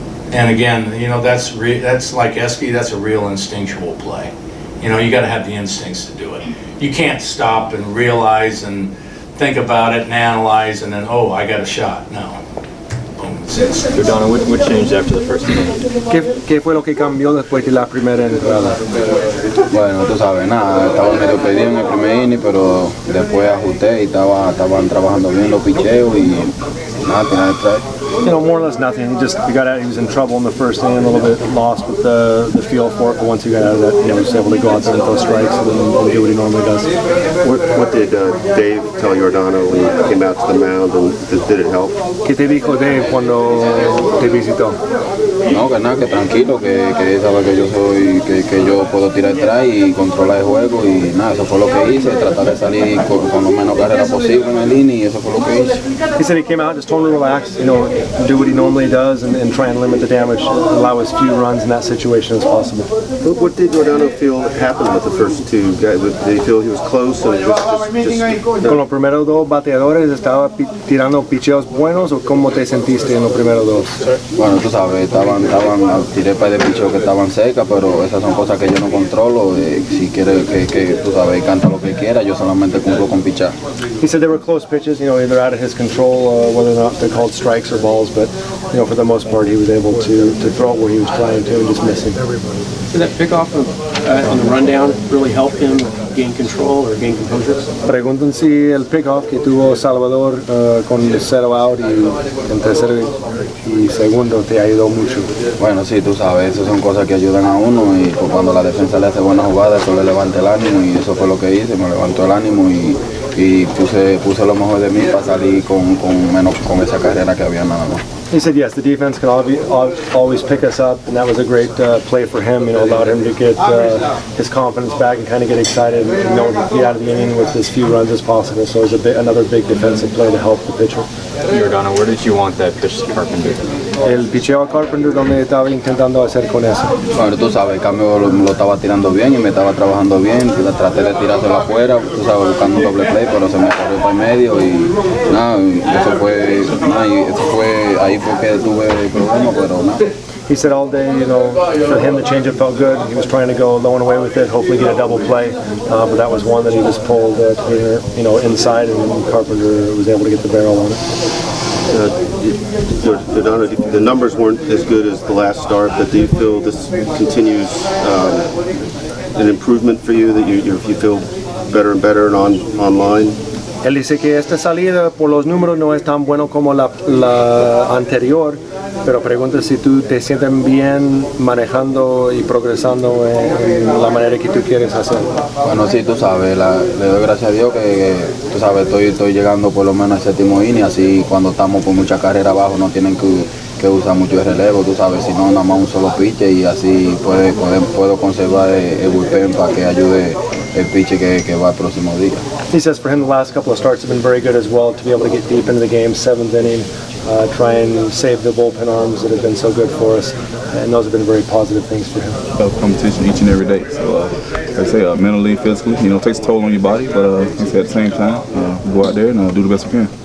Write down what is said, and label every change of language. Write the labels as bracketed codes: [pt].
[en] And again, that's like Esky, that's a real instinctual play. You got to have the instincts to do it. You can't stop and realize and think about it and analyze and then, I got a shot. No. Boom, Giordano, what changed after the first inning? [es] ¿Qué fue lo que cambió después de la primera entrada? Bueno, tú sabes, nada, estaba medio perdido en el primer inning, pero después ajusté y estaban trabajando bien los picheos y nada, tenía que traer. [en] You know, more or less nothing. He got out. He was in trouble in the first inning, a little bit lost with the feel for it. But once he got out of that, he was able to go out there and throw strikes and do what he normally does. What did Dave tell Giordano when he came out to the mound, and did it help? [es] ¿Qué te dijo Dave cuando te visitó? No, que nada, que tranquilo, que él sabe que yo soy, que yo puedo tirar atrás y controlar el juego y nada, eso fue lo que hice, tratar de salir con lo menos carrera posible en el inning y eso fue lo que hice. [en] He said he came out, just told him to relax, you know, do what he normally does and try and limit the damage, allow as few runs in that situation as possible. What did Giordano feel happened with the first two guys? Did he feel he was close? And [es] Con los primeros dos bateadores, ¿estaba tirando picheos buenos o cómo te sentiste en los primeros dos? Bueno, tú sabes, tiré para de picheos que estaban cerca, pero esas son cosas que yo no controlo. Si quiere que tú sabes, canta lo que quiera, yo solamente cumplo con pichar. [en] He said there were close pitches, you know, either out of his control, whether or not they're called strikes or balls, but you know, for the most part, he was able to throw it where he was trying to and just missing. Did that pickoff on the rundown really help him gain control or gain composure? [es] Preguntan si el pickoff que tuvo Salvador con 0 out y en tercero y segundo te ayudó mucho. Bueno, sí, tú sabes, esas son cosas que ayudan a uno y pues, cuando la defensa le hace buenas jugadas, eso le levanta el ánimo y eso fue lo que hice, me levantó el ánimo y puse lo mejor de mí para salir con esa carrera que había nada más. [en] He said yes, the defense can always pick us up, and that was a great play for him. You know, allowed him to get his confidence back and kind of get excited, and, you know, get out of the inning with as few runs as possible. So it was another big defensive play to help the pitcher. Giordano, where did you want that pitch to Carpenter? [es] El picheo a Carpenter, donde estaba intentando hacer con eso. Bueno, tú sabes, el cambio lo estaba tirando bien y me estaba trabajando bien. Traté de tirárselo afuera, tú sabes, buscando un doble play, pero se me corrió para el medio y nada, eso fue ahí fue que tuve el problema, pero nada. [en] He said all day, you know, for him the changeup felt good. He was trying to go low and away with it, hopefully get a double play, but that was one that he just pulled, you know, inside, and Carpenter was able to get the barrel on it. Giordano, the numbers weren't as good as the last start, but do you feel this continues an improvement for you, that you feel better and better and online? [es] Él dice que esta salida por los números no es tan bueno como la anterior, pero pregunta si tú te sientes bien manejando y progresando en la manera que tú quieres hacer. Bueno, sí, tú sabes, le doy gracias a Dios que tú sabes, estoy llegando por lo menos al séptimo inning, así cuando estamos con mucha carrera abajo no tienen que usar mucho de relevo, tú sabes, si no, nada más un solo pitcher y así puedo conservar el bullpen para que ayude el pitcher que va el próximo día. [en] He says for him the last couple of starts have been very good as well, to be able to get deep into the game, 7th inning, try and save the bullpen arms that have been so good for us, and those have been very positive things for him. Competition each and every day, so like I say, mentally, physically, you know, it takes a toll on your body, but like I say, at the same time, go out there and do the best we can.